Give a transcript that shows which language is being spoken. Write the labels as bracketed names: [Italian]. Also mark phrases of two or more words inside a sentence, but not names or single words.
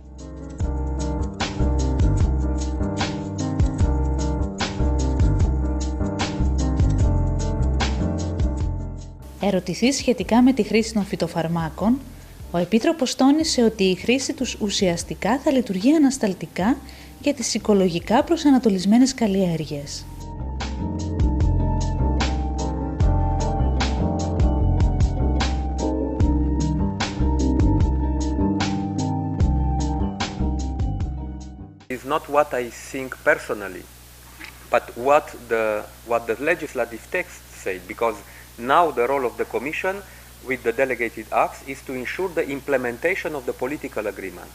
[Greek] Ερωτηθείς σχετικά με τη χρήση των φυτοφαρμάκων, ο Επίτροπος τόνισε ότι η χρήση τους ουσιαστικά θα λειτουργεί ανασταλτικά για τις οικολογικά προσανατολισμένες καλλιέργειες. [English] It's not what I think personally, but what the legislative text said, because now the role of the Commission with the delegated acts is to ensure the implementation of the political agreements.